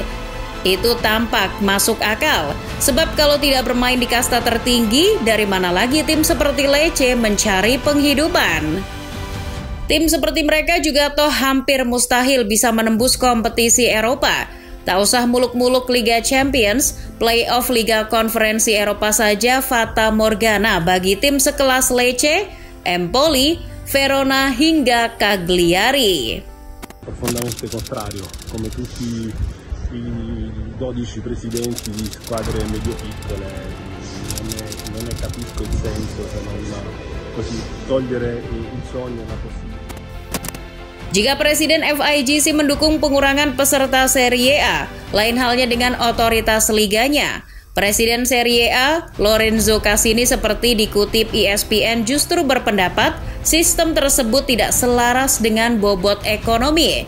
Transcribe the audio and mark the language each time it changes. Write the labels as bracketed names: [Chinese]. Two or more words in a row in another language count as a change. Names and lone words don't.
[Indonesian] Itu tampak masuk akal, sebab kalau tidak bermain di kasta tertinggi, dari mana lagi tim seperti Lecce mencari penghidupan? Tim seperti mereka juga toh hampir mustahil bisa menembus kompetisi Eropa. Tak usah muluk-muluk Liga Champions, playoff Liga Konferensi Eropa saja fata morgana bagi tim sekelas Lecce, Empoli, Verona hingga Cagliari. [Italian] Profondamente contrario, come tutti i 12 presidenti di squadre medio-piccole, non ne capisco il senso se non così togliere il sogno è una possibilità. [Indonesian] Jika Presiden FIGC mendukung pengurangan peserta Serie A, lain halnya dengan otoritas liganya. Presiden Serie A, Lorenzo Cassini, seperti dikutip ESPN, justru berpendapat sistem tersebut tidak selaras dengan bobot ekonomi.